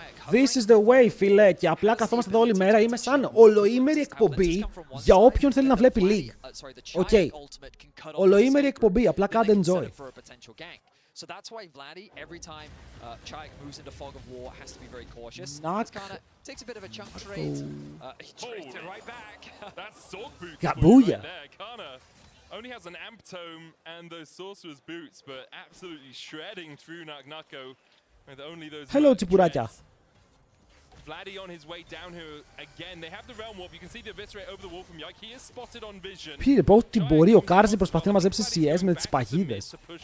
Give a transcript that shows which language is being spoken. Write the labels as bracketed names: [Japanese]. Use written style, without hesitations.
[English] This is the way, [Greek] φίλε, και απλά καθόμαστε εδώ όλη μέρα. Είμαι σαν ολοήμερη εκπομπή για όποιον θέλει να βλέπει League. Οκ, ολοήμερη εκπομπή, απλά κάντε enjoy. [English] So that's why Vladdy, every time Chayek moves into Fog of War, has to be very cautious. Kana takes a bit of a chunk trade. He trades it right back. That's Sork boots. Gabuya. Kana only has an Amp Tome and those Sorcerer's boots, but absolutely shredding through Naknako with only those. Hello, τσιπουράκια. Vladdy on his way down here again. They have the realm warp. You can see the eviscerate over the wall from Yike. He is spotted on vision. [Greek] Πήρε ό,τι μπορεί. Ο Κάρζι προσπαθεί να μαζέψει CS με τις παγίδες.